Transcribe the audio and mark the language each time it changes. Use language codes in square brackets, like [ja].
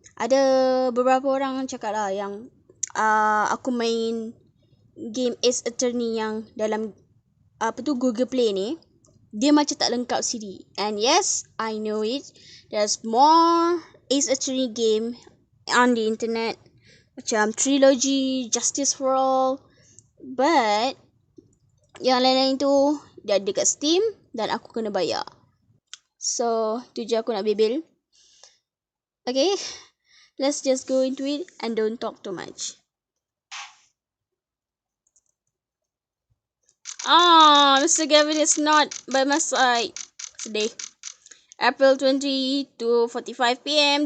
[ms] Ada beberapa orang cakap lah yang aku main game Ace Attorney yang dalam Google Play ni, dia macam tak lengkap CD. [en] And yes, I know it. There's more Ace Attorney game on the internet, [ms] macam [en] Trilogy, Justice for All. But [ms] yang lain-lain tu dia ada dekat Steam dan aku kena bayar. So, tu je aku nak bebel. [en] Okay, let's just go into it and don't talk too much. Mr Gavin is not by my side today. April 20 to 45 p.m.